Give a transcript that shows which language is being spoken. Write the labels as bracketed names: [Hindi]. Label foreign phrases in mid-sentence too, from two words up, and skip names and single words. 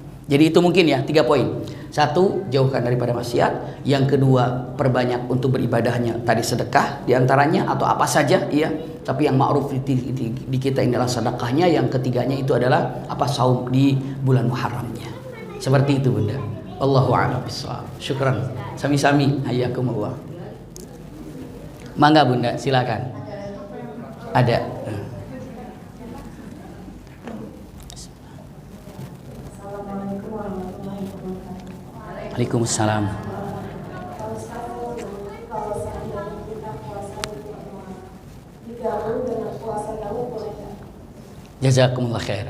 [Indonesian] Jadi itu mungkin ya 3 poin. 1, jauhkan daripada maksiat. Yang kedua, perbanyak untuk beribadahnya tadi sedekah diantaranya atau apa saja ya. Tapi yang ma'ruf di kita ini adalah sedekahnya. Yang ketiganya itu adalah apa, saum di bulan Muharramnya. Seperti itu Bunda. [Arabic] الله أعلم بالصواب. شكرا. [Indonesian] Sami-sami. Hayyakumullah. Mangga Bunda, silakan. Ada. Waalaikumsalam. [Arabic] جزاكم الله خير.